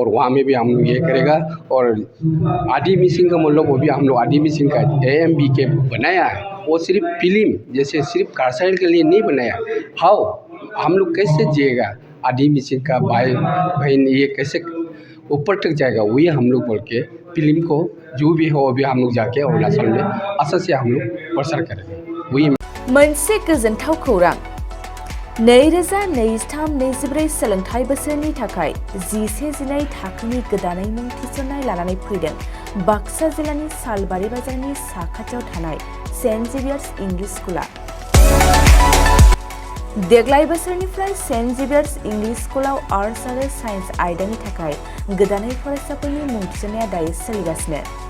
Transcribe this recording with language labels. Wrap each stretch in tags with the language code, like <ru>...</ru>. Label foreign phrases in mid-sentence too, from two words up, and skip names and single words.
<hi>वहाँ में भी हम लोग ये करेगा और आदि मिसिंग का मतलब वो भी हम लोग आदि मिसिंग का AMB के बनाया है वो सिर्फ फिल्म जैसे सिर्फ कारसाइल के लिए नहीं बनाया हाउ हम लोग कैसे जिएगा आदि मिसिंग का भाई बहन ये कैसे ऊपर तक जाएगा वही हम लोग बोल के फिल्म को जो भी हो वो भी हम लोग जाके अरुणाचल में असर से हम लोग प्रसार करेंगे वही</hi> <brx>मोनसे गोजोनथाव खौरां 2023-24 सोलोंथाइ बोसोरनि थाखाय 11-12 थाखोनि गोदानै मुं थिसननाय लानानै फैदों बाक्सा जिल्लानि सालबारि बाजारनि साखाथियाव थानाय सेन्ट जेभियार्स इंलिश स्कुला देग्लाय बोसोरनिफ्राय सेन्ट जेभियार्स इंलिश स्कुलाव आर्ट्स आरो साइन्स आयदानि थाखाय गोदानै फरायसाफोरनि मुं थिसननाया दायो सोलिगासिनो</brx>